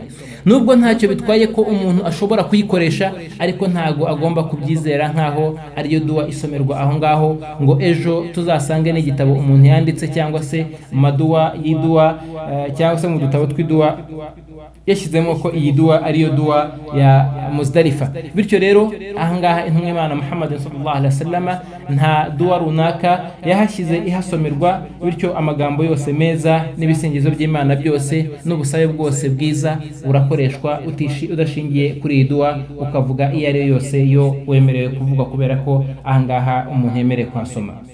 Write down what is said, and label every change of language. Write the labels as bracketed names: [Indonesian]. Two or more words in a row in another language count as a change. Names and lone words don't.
[Kinyarwanda] Nubwo ntacyo bitwaye ko umuntu ashobora kuyikoresha ariko ntago agomba kubyizera nkaho ariyo dua isomerwa aho ngaho ngo ejo tuzasange n'igitabo umuntu yanditse cyangwa se madua y'idua cyangwa se mu dutabo tw'idua yashyizemo ko iyi dua ariyo dua ya Muzdalifa. Bityo rero ahangaha intumwa Imana Muhammad [Arabic] صلى الله عليه وسلم [Kinyarwanda] nta dua runaka yahashyize ihasomerwa. Bityo amagambo yose meza n'ibisingizo by'Imana byose n'ubusabe bwose bwiza burakoreshwa udashingiye kuri iyi dua ukavuga iyo ari yose yo wemerewe kuvuga kubera ko ahangaha umuntu yemerewe kwasoma.